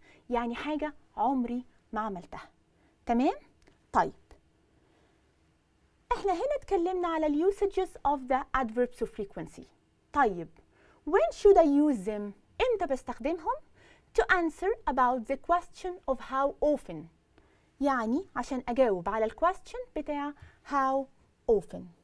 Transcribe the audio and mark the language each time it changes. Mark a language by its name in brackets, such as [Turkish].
[Arabic] يعني حاجة عمري ما عملتها. تمام؟ طيب. احنا هنا اتكلمنا على ال [English] usages of the adverbs of frequency. طيب when should I use them؟ [Arabic] امتى بستخدمهم؟ [English] to answer about the question of how often. [Arabic] يعني عشان أجاوب على ال question بتاع [English] how often.